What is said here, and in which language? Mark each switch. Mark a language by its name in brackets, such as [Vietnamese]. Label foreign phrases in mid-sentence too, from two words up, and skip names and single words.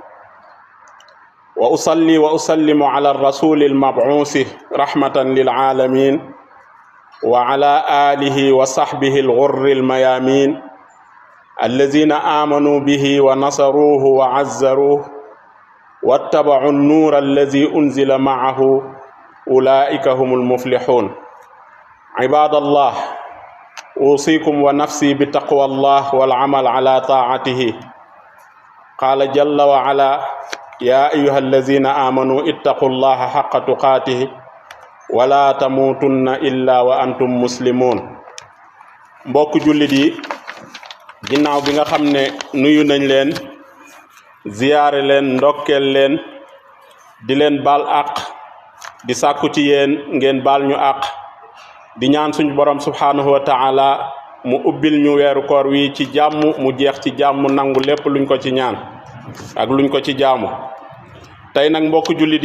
[Arabic] وأصلي وأسلم على الرسول المبعوث رحمة للعالمين وعلى آله وصحبه الغر الميامين الذين آمنوا به ونصروه وعزروه واتبعوا النور الذي أنزل معه أولئك هم المفلحون عباد الله أوصيكم ونفسي بتقوى الله والعمل على طاعته قال جل وعلا يا أيها الذين آمنوا اتقوا الله حق تقاته ولا تموتن إلا وأنتم مسلمون [Wolof] mbokk jullit yi ginnaaw bi nga xam ne nuyu nañ leen ziyaare leen ndokkeel leen di leen baal àq di sàkku ci yéen ngeen baal ñu àq di ñaan suñu borom [Arabic] سبحانه وتعالى [Wolof] mu ubbil ñu weeru koor wi ci jàmm mu jeex ci jàmm nangu lépp luñ ko ci ñaan ak luñ ko ci jaamu tey nag mbokk jullit